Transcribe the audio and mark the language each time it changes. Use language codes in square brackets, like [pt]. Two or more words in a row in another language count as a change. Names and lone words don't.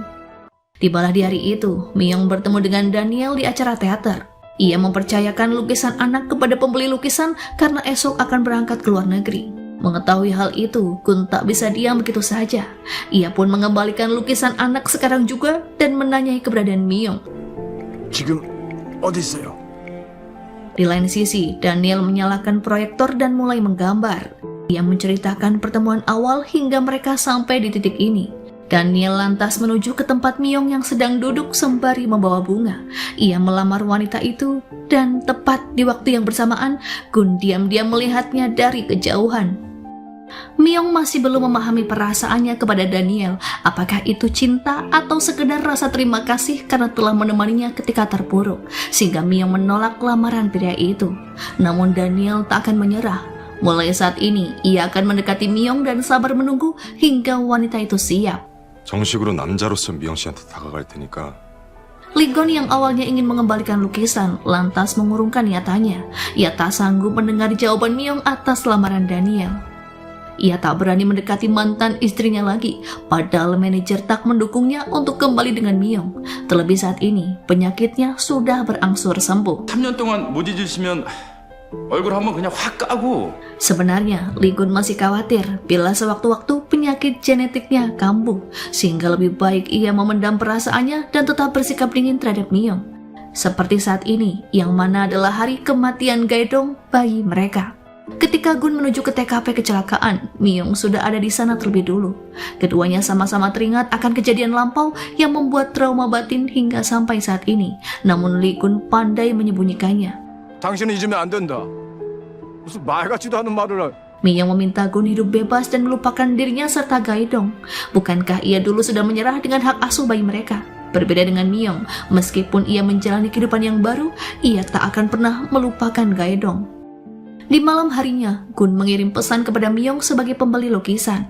[id] Tibalah di hari itu, Myung bertemu dengan Daniel di acara teater. Ia mempercayakan lukisan anak kepada pembeli lukisan karena esok akan berangkat ke luar negeri. Mengetahui hal itu, Gun tak bisa diam begitu saja. Ia pun mengembalikan lukisan anak sekarang juga dan menanyai keberadaan Myung. [ko] 지금 어디 있어요? [id] Di lain sisi, Daniel menyalakan proyektor dan mulai menggambar. Ia menceritakan pertemuan awal hingga mereka sampai di titik ini. Daniel lantas menuju ke tempat Myung yang sedang duduk sembari membawa bunga. Ia melamar wanita itu dan tepat di waktu yang bersamaan, Gun diam-diam melihatnya dari kejauhan. Myung masih belum memahami perasaannya kepada Daniel, apakah itu cinta atau sekedar rasa terima kasih karena telah menemaninya ketika terpuruk, sehingga Myung menolak lamaran pria itu. Namun Daniel tak akan menyerah. Mulai saat ini, ia akan mendekati Myung dan sabar menunggu hingga wanita itu siap. [ko] 정식으로 남자로서 미영 씨한테 다가갈 테니까 [id] Ligon yang awalnya ingin mengembalikan lukisan lantas mengurungkan niatannya. Ia tak sanggup mendengar jawaban Myung atas lamaran Daniel. Ia tak berani mendekati mantan istrinya lagi, padahal manajer tak mendukungnya untuk kembali dengan Myung. Terlebih saat ini, penyakitnya sudah berangsur sembuh. [ko] 3년 동안 못 잊으시면 얼굴 한번 그냥 확 까고. [id] Sebenarnya, Ligon masih khawatir bila sewaktu-waktu penyakit genetiknya kambuh, sehingga lebih baik ia memendam perasaannya dan tetap bersikap dingin terhadap Myung. Seperti saat ini, yang mana adalah hari kematian Gaedong bayi mereka. Ketika Gun menuju ke TKP kecelakaan, Myung sudah ada di sana terlebih dulu. Keduanya sama-sama teringat akan kejadian lampau yang membuat trauma batin hingga sampai saat ini. Namun Lee Gun pandai menyembunyikannya. [ko] 당신은 잊으면 안 된다. 무슨 말 같지도 않은 말을. [id] Myung meminta Gun hidup bebas dan melupakan dirinya serta Gaedong. Bukankah ia dulu sudah menyerah dengan hak asuh bayi mereka? Berbeda dengan Myung, meskipun ia menjalani kehidupan yang baru, ia tak akan pernah melupakan Gaedong. Di malam harinya, Gun mengirim pesan kepada Myung sebagai pembeli lukisan.